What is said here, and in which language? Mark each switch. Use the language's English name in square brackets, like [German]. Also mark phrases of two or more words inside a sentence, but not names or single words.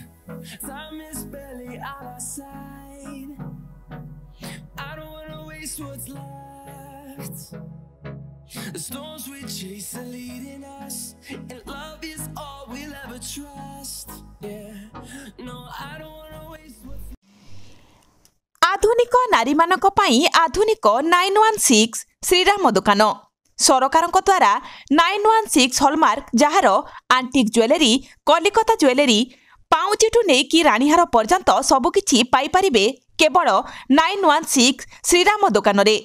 [English] Time is barely on our side. I don't wanna waste what's left. The storms we chase are leading us, and love is all we'll ever trust. Yeah, no, I don't wanna waste what's [Odia] ଆଧୁନିକ ନାରୀ ମାନଙ୍କ ପାଇଁ ଆଧୁନିକ 916 ଶ୍ରୀରାମ ଦୋକାନ ସରକାରଙ୍କ ଦ୍ୱାରା 916 ହଲମାର୍କ ଯାର [English] antique jewellery, [Odia] କଲିକତା ଜୁଏଲାରୀ, ପାଉଚିଟୁ ନେକି ରାଣୀହାର ପର୍ଯ୍ୟନ୍ତ ସବୁକିଛି ପାଇ ପାରିବେ କେବଳ 916 ଶ୍ରୀରାମ ଦୋକାନ ରେ।